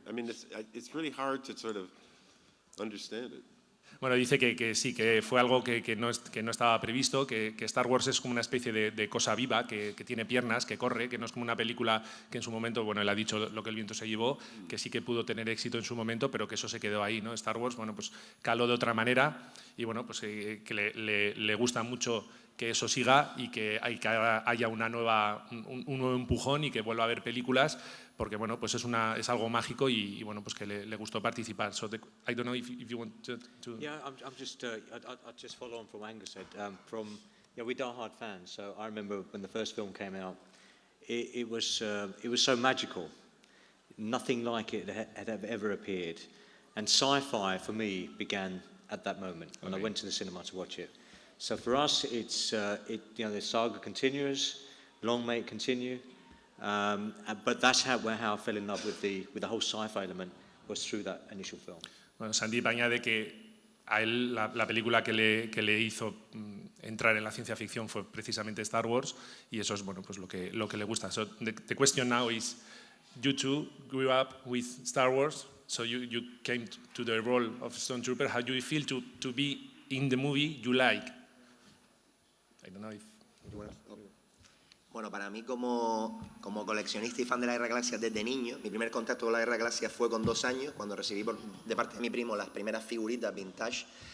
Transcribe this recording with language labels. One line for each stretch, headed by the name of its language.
English: I mean, it's really hard to sort of understand it.
Spanish: Bueno, dice que sí, que fue algo que no estaba previsto, que Star Wars es como una especie de cosa viva, que tiene piernas, que corre, que no es como una película que en su momento, bueno, él ha dicho lo que el viento se llevó, que sí que pudo tener éxito en su momento, pero que eso se quedó ahí, ¿no? Star Wars, bueno, pues caló de otra manera y, bueno, pues que le gusta mucho que eso siga y que haya un nuevo empujón y que vuelva a haber películas, porque bueno, pues es algo mágico y bueno, pues que le gustó participar.
English: So I don't know if you want to... Yeah, I'll just follow on from Angus said. We're die-hard fans, so I remember when the first film came out, it was so magical. Nothing like it had ever appeared, and sci-fi for me began at that moment when I went to the cinema to watch it. So for us, it's the saga continues, long may it continue. But that's how I fell in love with the whole sci-fi element, was through that initial film.
Spanish: Bueno, Sandeep añade que a él la película que le hizo entrar en la ciencia ficción fue precisamente Star Wars, y eso es, bueno, pues lo que le gusta.
English: So the question now is, you two grew up with Star Wars, so you came to the role of Stormtrooper. How do you feel to be in the movie you like? I don't know if...
Spanish: Bueno, para mí como coleccionista y fan de la Guerra de Galaxias desde niño, mi primer contacto con la Guerra de Galaxias fue con 2 años, cuando recibí de parte de mi primo las primeras figuritas vintage.